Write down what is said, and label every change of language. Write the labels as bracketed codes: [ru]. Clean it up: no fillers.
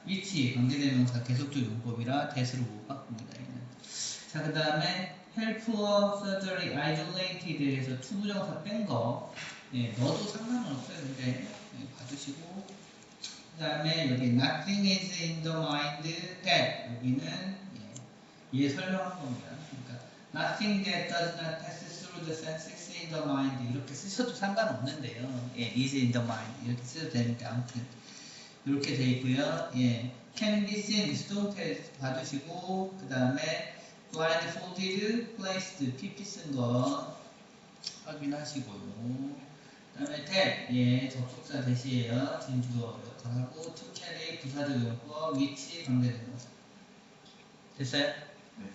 [ko] which 관계대명사 계속적 용법이라 that으로 못 바꿉니다. 자, 그 다음에 [en] helpful, surgery, isolated [ko] 에서 투부정사 뺀 거. 예, 넣어도 상관은 없어요. 근데 예, 봐주시고. 그 다음에 여기 [en] nothing is in the mind that [ko] 여기는 얘 설명한 겁니다. [en] 그러니까 nothing that does not pass through the senses in the mind [ko] 이렇게 쓰셔도 상관없는데요. 예, [en] is in the mind [ko] 이렇게 쓰셔도 되니까 아무튼 이렇게 돼 있고요. 예, [en] can be seen [ko] 수동태 봐주시고 그 다음에 blindfolded, placed, pp 쓴 거 확인하시고요. 그 다음에 that, 예, 접속사 대시예요. 진주어 역할하고 [en] to carry [ko] 부사적 용법, which 관계대명사. 됐어요? 네.